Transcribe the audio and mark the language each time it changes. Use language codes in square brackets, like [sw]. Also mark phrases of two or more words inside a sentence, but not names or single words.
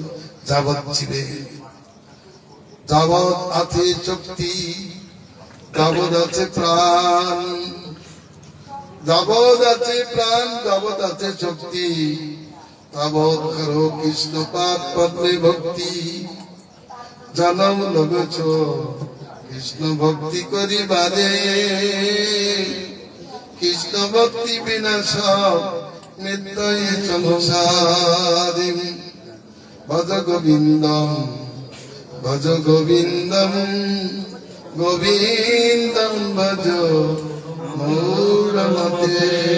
[bn] যাবৎ জীবেন, যাবৎ আছে শক্তি, যাবৎ আছে প্রাণ, যাবৎ আছে প্রাণ, যাবৎ আছে শক্তি, তাবৎ করো কৃষ্ণ পাদ পদ্মে ভক্তি। জনম লগছ কৃষ্ণ ভক্তি করিবারে, কৃষ্ণ ভক্তি বিনা সব মৃত্যুই সংসারে। [sa] ভজ গোবিন্দম ভজ গোবিন্দম, গোবিন্দম ভজ মূঢ়মতে।